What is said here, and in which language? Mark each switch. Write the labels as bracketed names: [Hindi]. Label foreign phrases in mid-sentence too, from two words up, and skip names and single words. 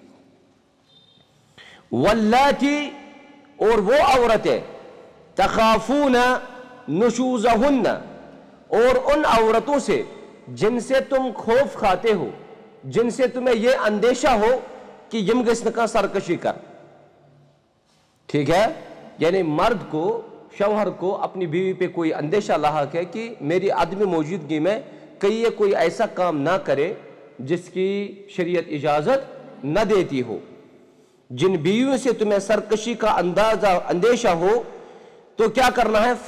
[Urdu] واللاتی، اور وہ عورتیں [Arabic] تخافون نشوزہن، [Urdu] اور ان عورتوں سے جن سے تم خوف کھاتے ہو، جن سے تمہیں یہ اندیشہ ہو کہ [Kashmiri] یم گژھِ نہٕ کانٛہہ سرکشی کر. [Urdu] ٹھیک ہے. یعنی مرد کو، شوہر کو اپنی بیوی پہ کوئی اندیشہ لاحق ہے کہ میری عدم موجودگی میں کہیں یہ کوئی ایسا کام نہ کرے جس کی شریعت اجازت نہ دیتی ہو. جن بیویوں سے تمہیں سرکشی کا اندیشہ ہو تو کیا کرنا ہے؟